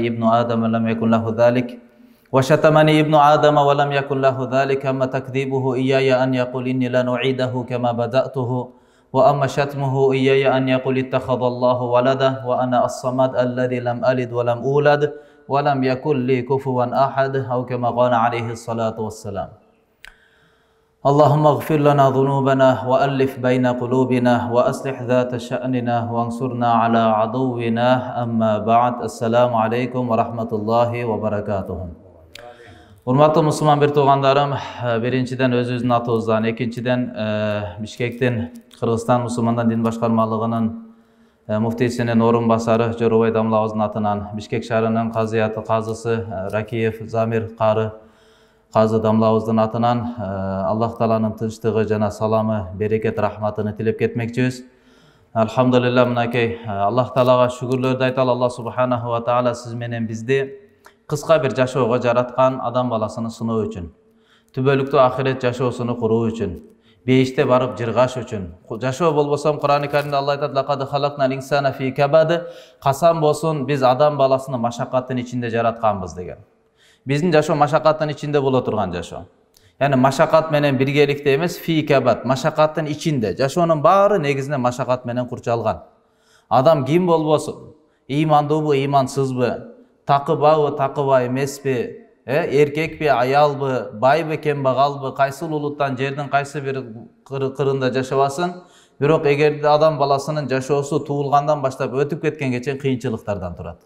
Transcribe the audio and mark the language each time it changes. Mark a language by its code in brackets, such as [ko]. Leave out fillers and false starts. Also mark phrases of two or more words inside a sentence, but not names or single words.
[ar] ابن آدم لم يكن له ذلك وشتمني ابن آدم ولم يكن له ذلك أما تكذيبه إياي أن يقول إني لن أعيده كما بدأته وأما شتمه إياي أن يقول اتخذ الله ولده وأنا الصمد الذي لم ألد ولم أولد ولم يكن لي كفوا أحد أو كما قال عليه الصلاة والسلام اللهم اغفر لنا ذنوبنا وألف بين قلوبنا وأصلح ذات شأننا وانصرنا على عدونا أما بعد السلام عليكم ورحمة الله وبركاته. [ky] Урматтуу мусулман бир туугандарым, биринчиден өзүбүздүн атыбыздан, экинчиден Бишкектин Кыргызстан мусулмандар дин башкармалыгынын муфтийсинин орун басары Жорубай дамлабыздын атынан, Бишкек шаарынын казыяты казысы Ракиев Замир кары казы дамлабыздын атынан Аллах тааланын тынчтыгы жана саламы, берекет, рахматын тилеп кетмекчибиз. Алхамдулилlah, мынакей Аллах таалага шүгүрлөрдү айталы. Аллах [ar] سبحانه وتعالى [ky] сиз менен бизди кыска бир жашоого жараткан, адам баласыны сыноо үчүн, түбөлүктүү ахирет жашоосуну куруу үчүн, бейиште барып жыргаш үчүн. Жашоо болбосом, Кур'ан-ы Каримде Алла айтат: [ar] "لقد خلقنا الإنسان في كبد", [ky] касам болсун, биз адам баласыны машакаттын ичинде жаратканбыз деген. Биздин жашоо машакаттын ичинде боло турган жашоо. Яны машакат менен биргеликте эмес, [ar] في كبد, [ky] машакаттын ичинде. Жашоонун баары негизинен машакат менен курчалган. Адам ким болбосун, ыймандуубу, ыймансызбы, такыбабы, такыба эмеспи, эркекпи, аялбы, байбы, кембагалбы, кайсы улуттан, жердин кайсы бир кырында жашабасын, бирок эгерде адам баласынын жашоосу туулгандан баштап өтүп кеткенге чейин кыйынчылыктардан турат.